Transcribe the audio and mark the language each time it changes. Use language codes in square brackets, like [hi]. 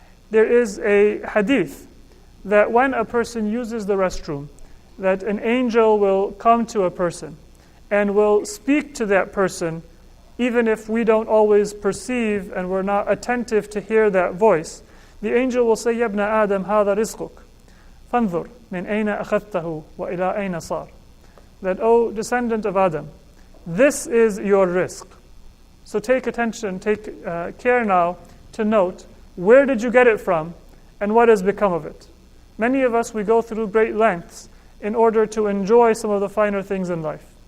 [en] There is a hadith that when a person uses the restroom, that an angel will come to a person and will speak to that person, even if we don't always perceive and we're not attentive to hear that voice. The angel will say, [ar] Ya ibn Adam, هذا رزقك فانظر من أين أخذته وإلى أين صار. [en] That, O descendant of Adam, this is your rizq. So take attention, take care now to note, where did you get it from and what has become of it? Many of us, we go through great lengths in order to enjoy some of the finer things in life.